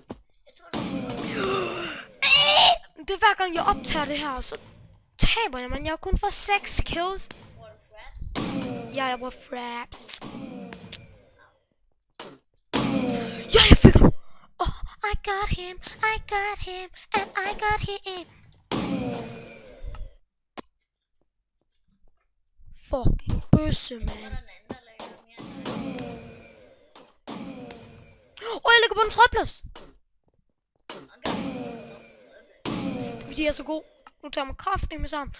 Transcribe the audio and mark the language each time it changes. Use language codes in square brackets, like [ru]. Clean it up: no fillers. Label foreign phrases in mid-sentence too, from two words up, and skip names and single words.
[da] Jeg tror, det Det er hver gang jeg optager det her, så taber jeg, men jeg har kun fået 6 kills. hvor du fraps. Ja, jeg bruger fraps. Ja, jeg fik ham. [en] Oh, I got him, and I got him. [da] Fucking bøsse, Jeg tror, man. der er en anden, der laver mere end dig. Jeg ligger på en tredjeplads. Han gør det. Det er fordi, jeg er så god. Nu tager jeg mig kraftigt med sammen.